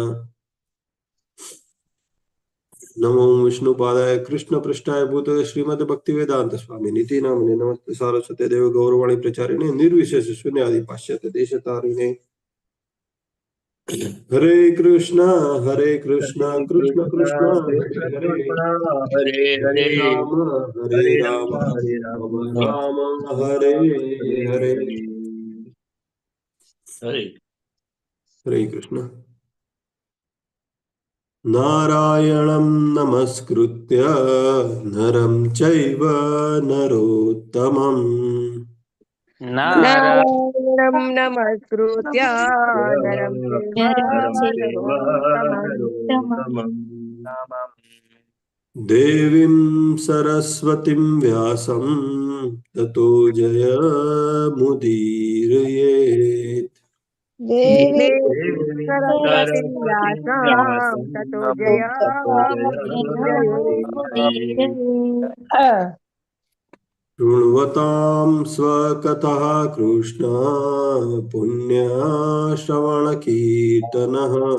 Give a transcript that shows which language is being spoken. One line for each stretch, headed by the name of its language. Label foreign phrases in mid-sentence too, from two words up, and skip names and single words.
Sanskrit: નમો વિષ્ણુપાદાય કૃષ્ણ પૃષ્ઠાય ભૂતલે શ્રીમદ ભક્તિ વેદાંત સ્વામી નીતિ નામને. નમસ્તે સારસ્વતે દેવ ગૌરવાણી પ્રચારિણે નિર્વિશેષ શૂન્યાદિ પાશ્ચાત્ય દેશ તારિણે. હરે કૃષ્ણ કૃષ્ણ કૃષ્ણ હરે હરે हरे હરે રામ हरे राम, રામ રામ હરે હરે. हरे હરે કૃષ્ણ. નારાયણં નમસ્કૃત્ય નરં ચૈવ નરોત્તમં નારાયણં નમસ્કૃત્ય નરં ચૈવ नरं चैव નરોત્તમં नरोत्तमम् દેવીં સરસ્વતીં વ્યાસં તતો જયમુદીરયેત. દેવી देवीं સરસ્વતીં सरस्वतीं વ્યાસં व्यासं તતો ततो જયમુદીરયેत्. जयमुदीरये. શૃण्वतां स्वकथः कृष्ण पुण्यश्रवणकीर्तनः